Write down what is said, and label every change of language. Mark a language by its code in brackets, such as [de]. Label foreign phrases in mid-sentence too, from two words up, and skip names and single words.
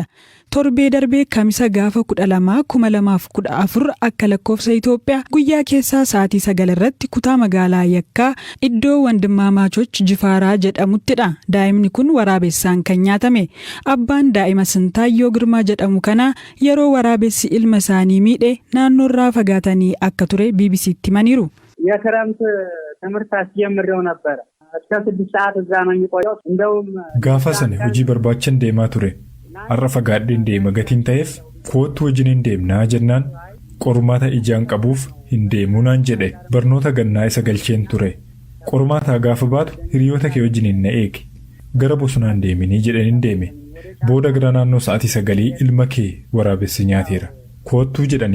[om] Torbee darbee kamisa gaafa 12/2014 akka lakkoofsa Itoophiyaa guyyaa keessaa sa'aatii 9 irratti kutaa magaalaa Yakkaa iddoo Wandimmaamaachoch Jifaaraa jedhamuttidha. Daa'imni kun waraabessaan kan nyaatame. Abbaan daa'ima Sintaayyoo Girmaa jedhamu kana yeroo waraabessi ilma isaanii miidhe naannoorraa fagaatanii akka ture BBC'tti himaniiru. [am] የክረምት ትምህርት አስጀምሬው ነበር እስከ 6 ሰዓት እዛ ነው የሚቆየው እንደውም [om] gaafa sana hojii barbaachan deemaa ture har'a fagaadheen deema gatiin ta'eef kootu wajjin deemnaa jennaan qormaata ijaan qabuuf hin deemuu naan jedhe barnoota gannaa isa galcheen ture qormaata gaafa baatu hiriyoota kee wajjin na eegi gara bosonaan deeminii jedhaniin deeme booda gara naannoo sa'aatii 9 ilma kee waraabessi nyaateera kootu jedhanii